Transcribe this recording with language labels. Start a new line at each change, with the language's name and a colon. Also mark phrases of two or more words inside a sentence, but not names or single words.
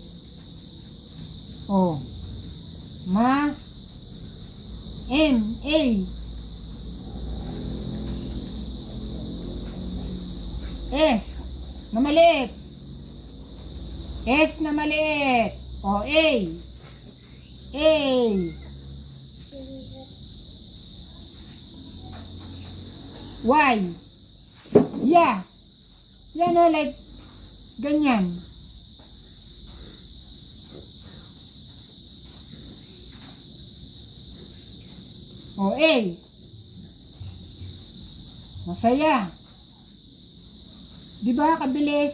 Filipino: Oh. Ma. M. A. S. Na maliit. S na maliit. O, A. A. Y. Yeah. Yan, oh, like, ganyan. O, A. Masaya. Di ba, kabilis?